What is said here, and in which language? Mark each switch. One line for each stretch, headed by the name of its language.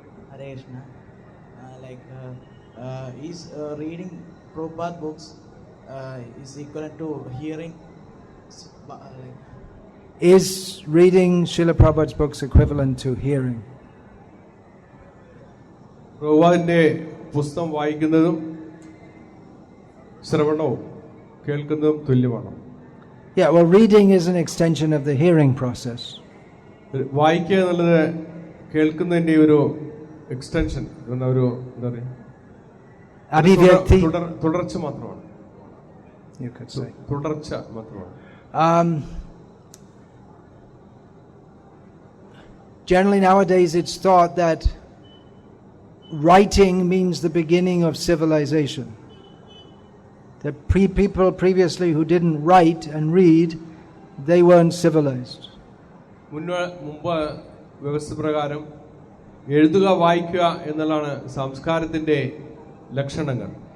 English: Hare Krishna. Is reading Prabhupada books is equivalent to hearing? Is reading Srila Prabhupada's books equivalent to hearing?
Malayalam: പ്രഭുപാദിന്റെ പുസ്തകം വായിക്കുന്നതും ശ്രവണവും കേൾക്കുന്നതും തുല്യമാണ്.
English: Yeah, well, reading is an extension of the hearing process.
Malayalam: വായിക്കുക എന്നുള്ളത് കേൾക്കുന്നതിന്റെ ഒരു extension, ഒരു എന്താ പറയുക, Abhivyakti, തുടർച്ച മാത്രമാണ്.
English: you could say.
Malayalam: തുടർച്ച മാത്രമാണ്.
English: Generally nowadays it's thought that writing means the beginning of civilization. The people previously who didn't write and read, they weren't civilized.
Malayalam: മുമ്പ് വ്യവസ്ഥ പ്രകാരം എഴുതുക വായിക്കുക എന്നുള്ളതാണ് സംസ്കാരത്തിന്റെ ലക്ഷണങ്ങൾ.